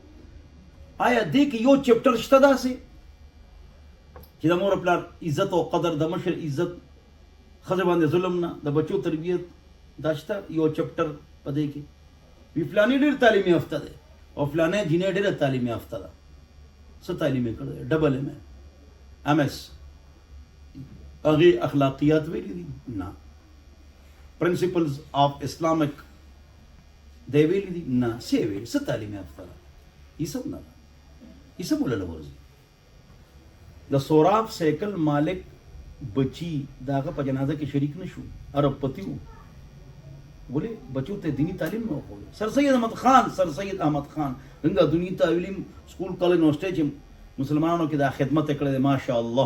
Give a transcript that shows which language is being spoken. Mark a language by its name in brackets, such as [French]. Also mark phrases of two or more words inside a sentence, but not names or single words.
[Pashto] آیا دې کې یو چپټر شته داسې چې د مور پلار عزت او قدر، د مشر عزت، ښځې باندې ظلم نه، د بچو تربیت، دا شته یو چپټر په دې کې؟ وی فلانې ډېر تعلیم یافته دی او فلانې جینۍ ډېره تعلیم یافته ده. څه تعلیم یې کړی دی؟ [English] double M.A, [Pashto] MS. هغې اخلاقیات ویلي دي؟ نه. [English] principles of Islamic [Pashto] دی ویلي دي؟ نه. څه یې ویلي؟ څه تعلیم یافته ده؟ [Urdu] یہ سب [Pashto] نه ده، [Urdu] یہ سب [Pashto] ولله ورځي. د سوراف سایکل مالک بچی د هغه په جنازه کې شریک نه شو، عرب پتی و. ولې؟ بچو ته دینی تعلیم نه ورکول. سر سید احمد خان څنګه دنیا تعلیم سکول کالج یونیورسټي چې مسلمانانو کې دا خدمت یې کړې ده، ماشاء الله.